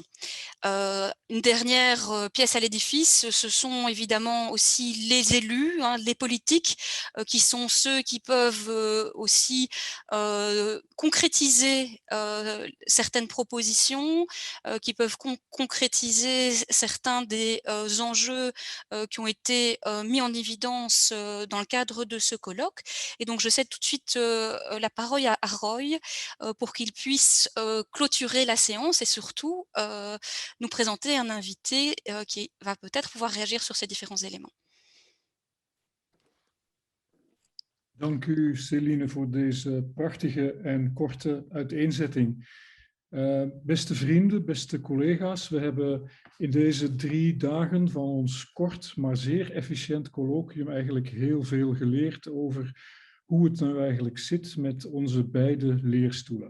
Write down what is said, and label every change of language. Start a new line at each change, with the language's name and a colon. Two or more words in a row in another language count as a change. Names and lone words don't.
French: Une dernière pièce à l'édifice, ce sont évidemment aussi les élus, hein, les politiques, qui sont ceux qui peuvent aussi concrétiser certaines propositions, qui peuvent concrétiser certains des enjeux qui ont été mis en évidence dans le cadre de ce colloque. Et donc je cède tout de suite la parole à Roy pour qu'il puisse clôturer la séance et surtout nous présenter un invité qui va peut-être pouvoir réagir sur ces différents éléments.
Dutch: Dank u, Céline, voor deze prachtige en korte uiteenzetting. Beste vrienden, beste collega's, we hebben in deze 3 dagen van ons kort, maar zeer efficiënt colloquium eigenlijk heel veel geleerd over hoe het nou eigenlijk zit met onze beide leerstoelen.